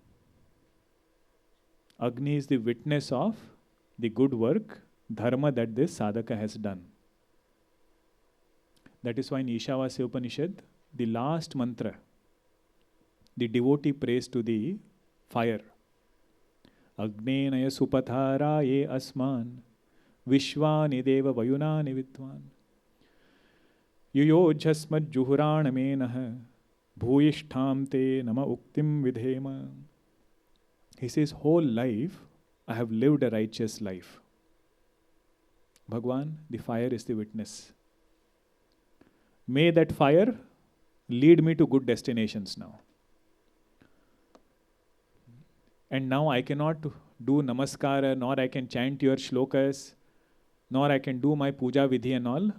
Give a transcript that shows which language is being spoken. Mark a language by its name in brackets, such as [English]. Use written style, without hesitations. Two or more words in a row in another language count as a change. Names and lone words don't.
[English] Agni is the witness of the good work, dharma that this sadhaka has done. That is why in Ishavasya Upanishad, the last mantra, the devotee prays to the fire. [Sanskrit] अग्नेनय सुपथाराये अस्मान् विश्वानि देव वयुनानि विद्वान् युयोध्यस्मद् जुहुराणमेनः भूयिष्ठां ते नम उक्तिं विधेम. [English] He says, whole life I have lived a righteous life. Bhagwan, the fire is the witness. May that fire lead me to good destinations now. And now I cannot do namaskara, nor I can chant your shlokas, nor I can do my [Sanskrit] पूजा विधि [English] and all.